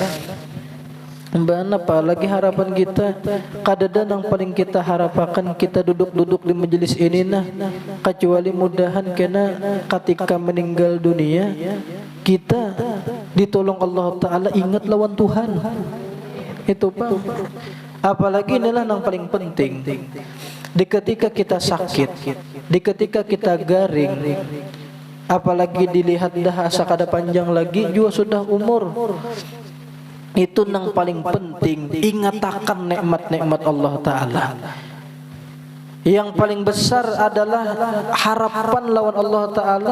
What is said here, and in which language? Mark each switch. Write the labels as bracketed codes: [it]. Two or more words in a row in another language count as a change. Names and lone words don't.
[id] Mbak apalagi harapan kita kadada yang paling kita harapakan kita duduk-duduk di majelis ini nah, kecuali mudahan kena ketika meninggal dunia kita ditolong Allah Ta'ala ingat lawan Tuhan. Itu Pak. Apalagi inilah yang paling penting di ketika kita sakit, di ketika kita garing, apalagi dilihat dah asa kada panjang lagi juga sudah umur. Itu yang paling penting, ingatakan nikmat-nikmat Allah Ta'ala. Yang paling besar adalah harapan lawan Allah Ta'ala.